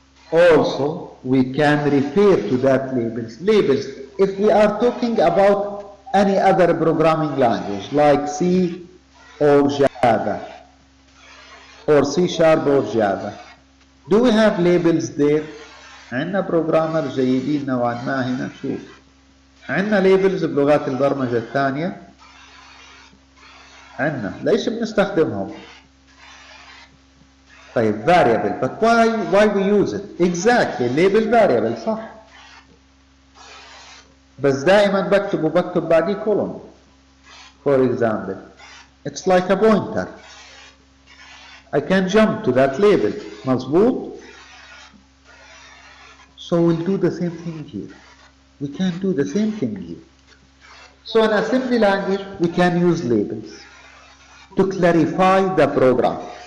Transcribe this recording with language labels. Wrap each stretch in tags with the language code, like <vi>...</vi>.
<en>Also, we can refer to that labels. Labels, if we are talking about any other programming language like C or Java or C# or Java, do we have labels there؟</en> <ar>عندنا بروجرامر جيدين نوعا ما هنا. شوف عندنا labels بلغات البرمجة الثانية عندنا، ليش بنستخدمهم؟ طيب</ar> <en>variable, but why we use it? Exactly, label variable</en> <ar>صح، بس دائما بكتب بعديه column.</ar> <en>For example, it's like a pointer. I can jump to that label.</en> <ar>مظبوط؟</ar> <en>So we'll do the same thing here. We can do the same thing here. So in assembly language, we can use labels to clarify the program.</en>